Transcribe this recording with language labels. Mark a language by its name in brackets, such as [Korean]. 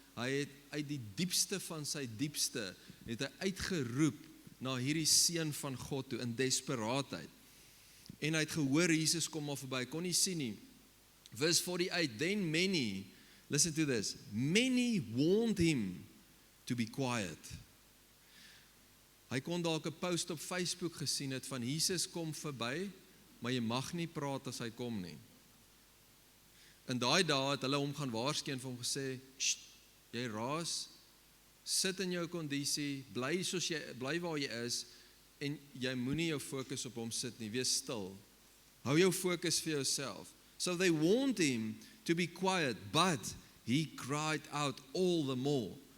[Afrikaans] Hy het uit die diepste van sy diepste het hy uitgeroep na hierdie seun van God toe in desperaatheid. En hy het gehoor Jesus kom maar verby. Kon nie sien nie. [English] Verse 48, then many, listen to this, many warned him to be quiet. [Afrikaans] Hy kon dalk 'n post op Facebook gesien het van Jesus kom verby, maar jy mag nie praat as hy kom nie. In daai dae het hulle hom gaan waarsku en vir hom gesê, jy raas, sit in jou kondisie, bly waar jy is en jy moenie jou fokus op hom sit nie, wees stil. Hou jou fokus vir jouself. [English] So they warned him to be quiet, but he cried out all the more.